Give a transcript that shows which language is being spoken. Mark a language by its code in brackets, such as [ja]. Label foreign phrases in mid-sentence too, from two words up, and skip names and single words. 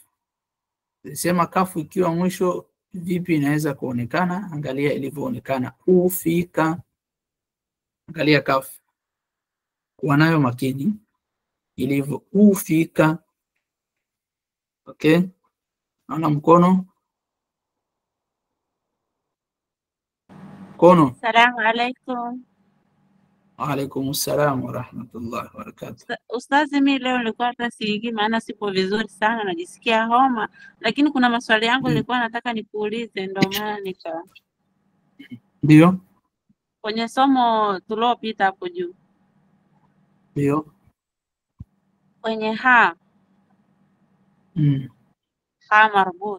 [sw] Tulisema kafu ikiwa mwisho vipi inaweza kuonekana, angalia ilivyoonekana. Ufika, angalia kafu, kuwa nayo makini ilivyo. Ufika. Okay, naona mkono. [ar] السلام عليكم. وعليكم السلام ورحمة الله وبركاته. [sw] Ustazi, mimi leo nilikuwa hata siingii, maana sipo vizuri sana, najisikia homa, lakini kuna maswali yangu nilikuwa nataka nikuulize, ndio maana nika. Ndio. Kwenye somo tulopita hapo juu. Ndio. Kwenye ha. [ar] هاء مربوطة.